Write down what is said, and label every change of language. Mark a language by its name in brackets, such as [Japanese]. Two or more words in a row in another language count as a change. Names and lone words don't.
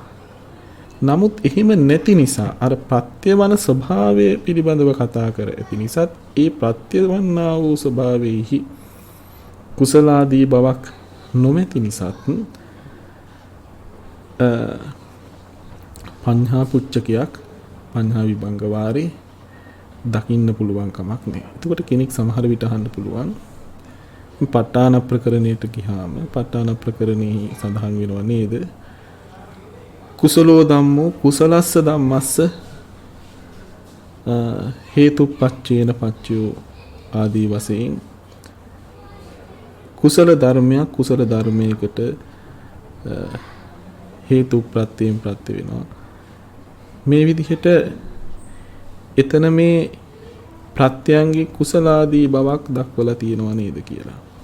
[Sinhala] නමුත් එහෙම නැති නිසා අර ප්‍රත්‍යවන ස්වභාවය පිළිබඳව කතා කර ඇති නිසාත් ඒ ප්‍රත්‍යවන්නා වූ ස්වභාවයේහි කුසලාදී බවක් නොමැති නිසාත් පඤ්ඤා පුච්චකයක් පඤ්ඤා විභංග වාරේ දකින්න පුළුවන් කමක් නැහැ. එතකොට කෙනෙක් සමහර විට අහන්න පුළුවන් ප ဋ ාණ ප්‍රකරණයට ගියාම ප ဋ ාණ ප්‍රකරණෙහි සඳහන් වෙනව නේද? [Pali] කුසලෝ ධම්මෝ කුසලස්ස ධම්මස්ස හේතුප්පච්චේන පච්චයෝ [Sinhala] ආදී වශයෙන් කුසල ධර්මයක් කුසල ධර්මයකට හේතු ප්‍රත්‍යයෙන් ප්‍රත්‍ය වෙනවා. මේ විදිහට එතන මේ ප්‍රත්‍යංගේ කුසලාදී බවක් දක්වලා තියෙනවා නේද කියලා.